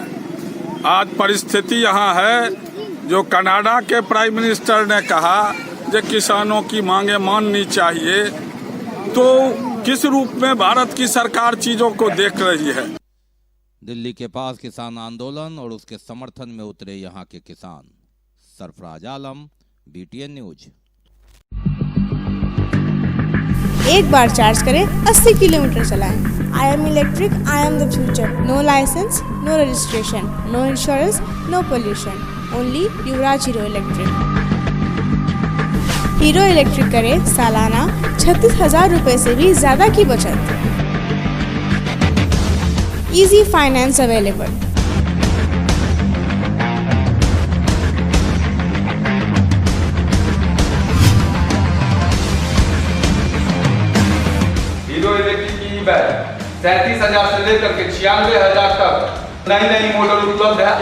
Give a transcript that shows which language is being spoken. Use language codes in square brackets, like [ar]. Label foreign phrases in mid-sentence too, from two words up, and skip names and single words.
[hi] आज परिस्थिति यहाँ है जो कनाडा के [en] prime minister [hi] ने कहा कि किसानों की मांगे माननी चाहिए, तो किस रूप में भारत की सरकार चीजों को देख रही है। दिल्ली के पास किसान आंदोलन और उसके समर्थन में उतरे यहाँ के किसान। सरफराज आलम, BTN न्यूज। एक बार चार्ज करें, 80 किलोमीटर चलाएं। [en] I am electric, I am the future. No license, no registration, no insurance, no pollution. [hi] Only युवराज हीरो इलेक्ट्रिक। हीरो इलेक्ट्रिक करें सालाना 36,000 रुपए से भी ज्यादा की बचत। [en] easy finance available. [hi] हीरो इलेक्ट्रिक की बैग 37,000 से लेकर के 96,000 तक नई नई मॉडल उपलब्ध है।